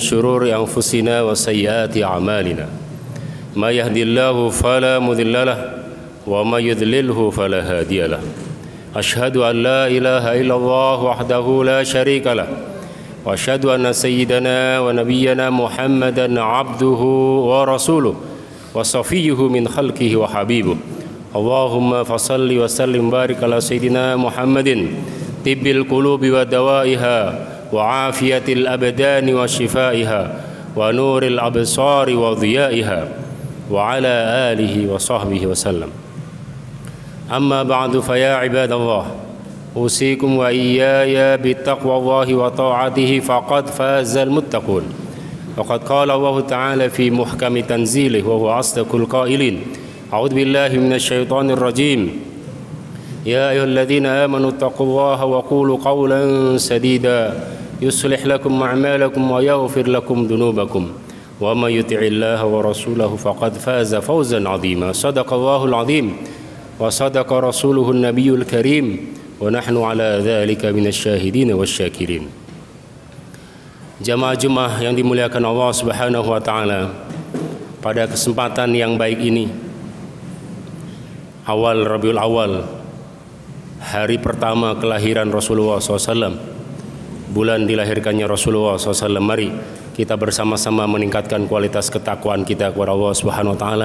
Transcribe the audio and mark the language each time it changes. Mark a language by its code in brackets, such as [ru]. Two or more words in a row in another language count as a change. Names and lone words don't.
[ar] شرور أنفسنا وسيئات أعمالنا من يهده الله فلا مضل له ومن يضلل فلا هادي له أشهد أن لا إله إلا الله وحده لا شريك له وأشهد أن سيدنا ونبينا محمدا عبده ورسوله وصفيه من خلقه وحبيبه. اللهم فصل وسلم بارك على سيدنا محمد طب القلوب ودوائها وعافية الأبدان وشفائها ونور الأبصار وضيائها وعلى آله وصحبه وسلم. أما بعد فيا عباد الله أوصيكم وإياي بتقوى الله وطاعته فقد فاز المتقون. وقد قال الله تعالى في محكم تنزيله وهو أصدق القائلين. أعوذ بالله من الشيطان الرجيم يا أيها الذين آمنوا اتقوا الله وقولوا قولا سديدا يصلح لكم أعمالكم ويغفر لكم ذنوبكم ومن يطع الله ورسوله فقد فاز فوزا عظيما. صدق الله العظيم وصدق رسوله النبي الكريم ونحن على ذلك من الشاهدين والشاكرين. [id] Jamaah Jumat yang dimuliakan Allah [ar] سبحانه وتعالى, [id] pada kesempatan yang baik ini, awal Rabiul Awal, hari pertama kelahiran Rasulullah SAW, bulan dilahirkannya Rasulullah SAW, mari kita bersama-sama meningkatkan kualitas ketakwaan kita kepada Allah [ar] سبحانه وتعالى.